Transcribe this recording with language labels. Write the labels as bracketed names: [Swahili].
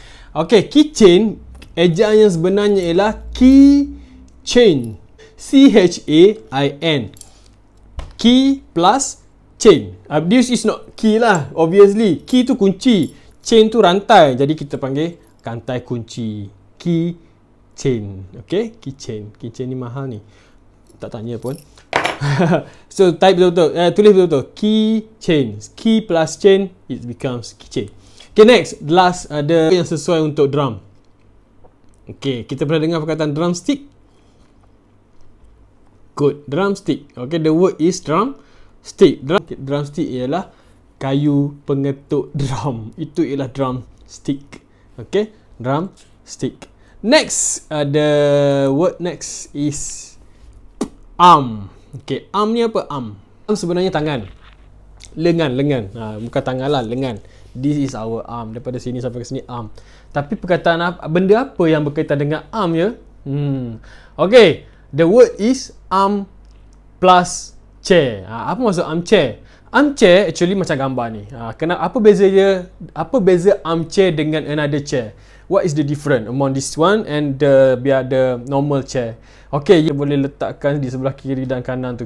[Malay] Okay, keychain ejaan yang sebenarnya ialah keychain. [English] C-H-A-I-N. Key plus chain. This is not key lah, obviously. [Malay] Key tu kunci, chain tu rantai. Jadi kita panggil rantai kunci. Key chain. Okay, keychain. Keychain ni mahal ni. Tak tanya pun. So type betul-betul, tulis betul-betul. Keychain. [English] Key plus chain, it becomes keychain. Okay, next. [Malay] Last ada yang sesuai untuk drum. Okay, kita pernah dengar perkataan drumstick? [English] Good. Drumstick. Okay, the word is drumstick. [Malay] Drumstick ialah kayu pengetuk drum. Itu ialah drumstick. Okay, drumstick. [English] Next, the word next is arm. [Malay] Okay, arm ni apa? Arm sebenarnya tangan. Lengan. Bukan tangan lah, lengan. [English] This is our arm. [Malay] Daripada sini sampai ke sini arm. Tapi perkataan benda apa yang berkaitan dengan arm ya? [English] Okay, the word is arm plus chair. [Malay] Apa maksud armchair? Armchair actually macam gambar ni. Apa beza dia? Apa beza armchair dengan [English] another chair? What is the difference among this one and the normal chair? [Malay] Okay, kita boleh letakkan di sebelah kiri dan kanan tu.